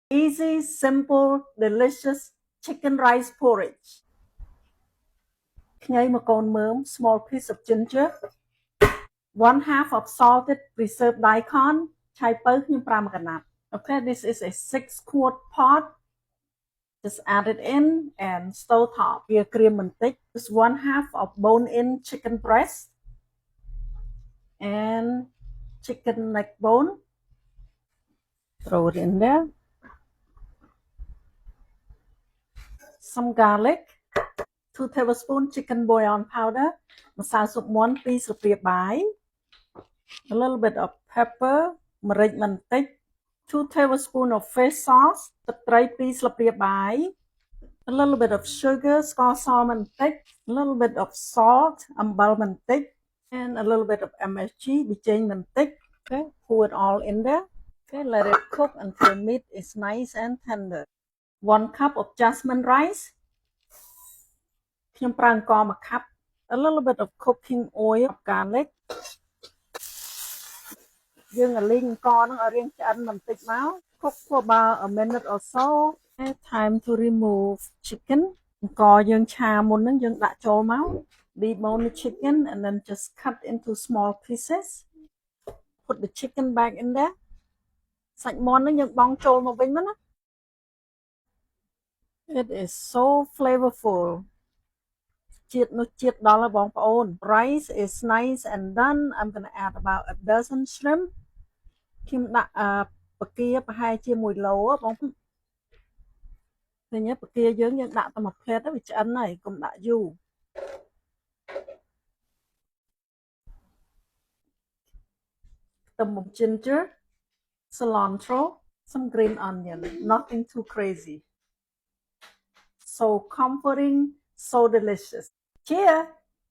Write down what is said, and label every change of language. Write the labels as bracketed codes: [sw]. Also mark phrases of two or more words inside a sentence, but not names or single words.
[en] Easy, simple, delicious chicken rice porridge. [km] ខ្ញី1កូនមើម [en] small piece of ginger, 1/2 of salted preserved daikon, [km] ឆៃពៅខ្ញុំ5កណាត់ [en] Okay, this is a 6-quart pot. Just add it in and stove top. [km] វាក្រៀមបន្តិច [en] Just 1/2 of bone-in chicken breast and chicken neck bone. Throw it in there. Some garlic, 2 tablespoons chicken bouillon powder, [km] ម្សៅស៊ុបមាន់2ស្លាបព្រាបាយ [en] a little bit of pepper, [km] ម្រេចបន្តិច [en] 2 tablespoons of fish sauce, [km] ទឹកត្រី2ស្លាបព្រាបាយ [en] a little bit of sugar, [km] ស្ករសបន្តិច [en] a little bit of salt, [km] អំបិលបន្តិច [en] and a little bit of MSG, [km] ប៊ីចេងបន្តិច [en] Okay, pour it all in there. Okay, let it cook until meat is nice and tender. 1 cup of jasmine rice. [km] ខ្ញុំប្រើអង្ករ1 cup. [en] A little bit of cooking oil, garlic. [km] យើងលីងអង្ករហ្នឹងឲ្យរាងឆ្អិនបន្តិចមក [en] Cook for about a minute or so. Okay, time to remove chicken. [km] អង្ករយើងឆាមុនហ្នឹងយើងដាក់ចូលមក [en] Debone the chicken and then just cut into small pieces. Put the chicken back in there. [km] សាច់មាន់ហ្នឹងយើងបង់ចូលមកវិញមកណា [en] It is so flavorful. [km] ជាតិនោះជាតិដល់ហើយបងប្អូន [en] Rice is nice and done. I'm going to add about a dozen shrimp. [km] ខ្ញុំដាក់បកាប្រហែលជា1ឡូបងប្អូនឃើញទេបកាយើងដាក់តែមួយផ្លែទៅវាឆ្អិនហើយកុំដាក់យូរ ខ្ទឹម [en] ginger, cilantro, some green onion. Nothing too crazy. So comforting, so delicious. Cheers!